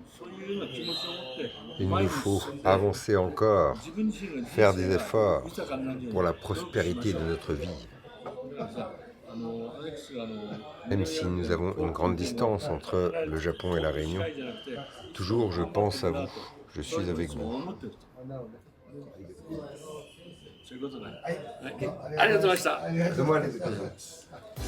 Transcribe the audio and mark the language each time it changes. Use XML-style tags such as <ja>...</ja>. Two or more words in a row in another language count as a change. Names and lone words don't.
<fr>Il nous faut avancer encore, faire des efforts pour la prospérité de notre vie. Même si nous avons une grande distance entre le Japon et la Réunion, toujours je pense à vous, je suis avec vous.</fr> <ja>そういうことね。はい。ありがとうございました。どうもありがとうございます。</ja>